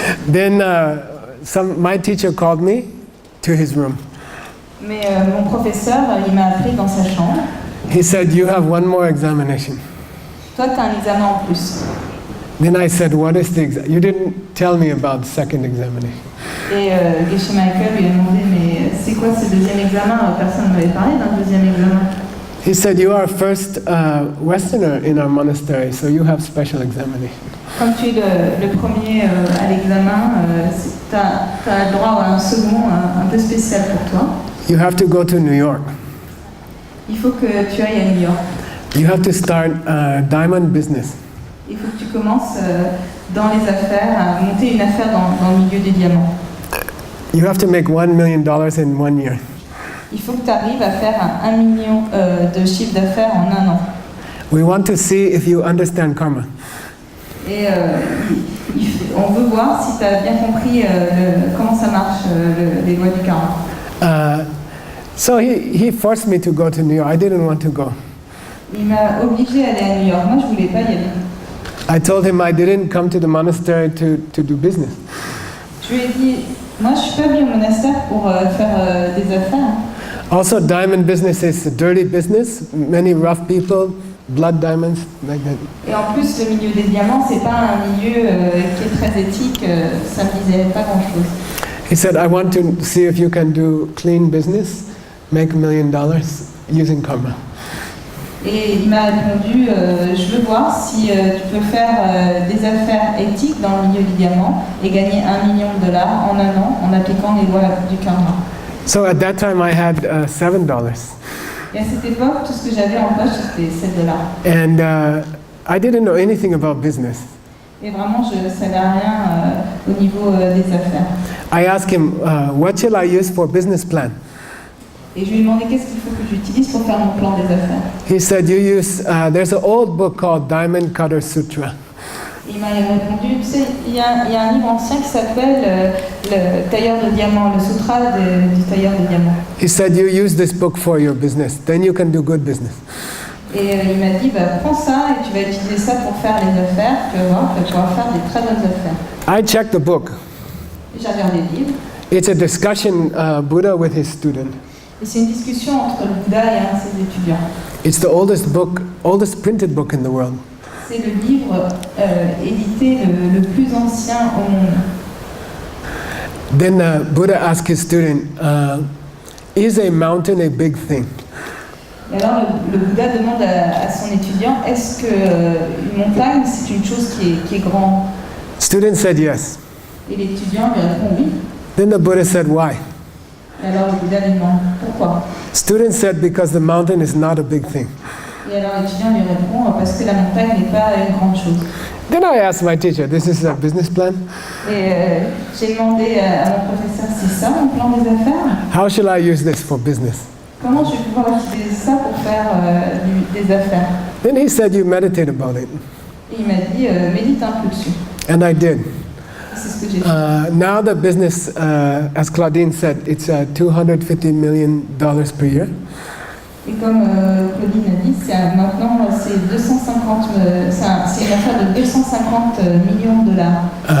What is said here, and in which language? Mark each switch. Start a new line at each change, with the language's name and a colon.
English: Then my teacher called me to his room.
French: Mais mon professeur, il m'a appelé dans sa chambre.
English: He said, you have one more examination.
French: Toi, tu as un examen en plus.
English: Then I said, what is the exam? You didn't tell me about the second examination.
French: Et Geshe Michael lui a demandé, mais c'est quoi ce deuxième examen? Personne ne m'avait parlé d'un deuxième examen.
English: He said, you are first Westerner in our monastery, so you have special examination.
French: Comme tu es le premier à l'examen, tu as le droit à un second un peu spécial pour toi.
English: You have to go to New York.
French: Il faut que tu ailles à New York.
English: You have to start a diamond business.
French: Il faut que tu commences dans les affaires, à monter une affaire dans le milieu des diamants.
English: You have to make $1 million in 1 year.
French: Il faut que tu arrives à faire 1 million de chiffre d'affaires en 1 an.
English: We want to see if you understand karma.
French: Et on veut voir si tu as bien compris comment ça marche, les lois du karma.
English: So he forced me to go to New York. I didn't want to go.
French: Il m'a obligé à aller à New York. Moi, je ne voulais pas y aller.
English: I told him I didn't come to the monastery to do business.
French: Je lui ai dit, moi, je ne suis pas venu au monastère pour faire des affaires.
English: Also, diamond business is a dirty business. Many rough people, blood diamonds, like that.
French: Et en plus, le milieu des diamants, c'est pas un milieu qui est très éthique. Ça me disait pas grand-chose.
English: He said, I want to see if you can do clean business, make $1 million using karma.
French: Et il m'a répondu, je veux voir si tu peux faire des affaires éthiques dans le milieu du diamant et gagner $1 million en 1 an en appliquant les lois du karma.
English: So at that time I had $7.
French: Et à cette époque, tout ce que j'avais en poche, c'était $7.
English: And I didn't know anything about business.
French: Et vraiment, je ne savais rien au niveau des affaires.
English: I asked him, what shall I use for business plan?
French: Et je lui ai demandé qu'est-ce qu'il faut que j'utilise pour faire mon plan des affaires.
English: He said, you use, there's an old book called Diamond Cutter Sutra.
French: Il m'a répondu, tu sais, il y a un livre ancien qui s'appelle le tailleur de diamants, le sutra du tailleur de diamants.
English: He said, you use this book for your business, then you can do good business.
French: Et il m'a dit, prends ça et tu vas utiliser ça pour faire les affaires, tu vas voir, tu vas pouvoir faire des très bonnes affaires.
English: I checked the book.
French: Et j'ai regardé le livre.
English: It's a discussion Buddha with his student.
French: Et c'est une discussion entre le Bouddha et un de ses étudiants.
English: It's the oldest printed book in the world.
French: C'est le livre édité le plus ancien au monde.
English: Then Buddha asked his student, is a mountain a big thing?
French: Et alors le Bouddha demande à son étudiant, est-ce qu'une montagne c'est une chose qui est grande?
English: Student said yes.
French: Et l'étudiant lui répond oui.
English: Then the Buddha said, why?
French: Et alors le Bouddha lui demande pourquoi?
English: Student said, because the mountain is not a big thing.
French: Et alors l'étudiant lui répond parce que la montagne n'est pas une grande chose.
English: Then I asked my teacher, this is a business plan?
French: Et j'ai demandé à mon professeur, c'est ça mon plan des affaires?
English: How shall I use this for business?
French: Comment je vais pouvoir utiliser ça pour faire des affaires?
English: Then he said, you meditate about it.
French: Et il m'a dit, médite un peu dessus.
English: And I did.
French: C'est ce que j'ai fait.
English: Now the business, as Claudine said, it's $250 million per year.
French: Et comme Claudine a dit, maintenant c'est 250, c'est une affaire de 250 millions de dollars.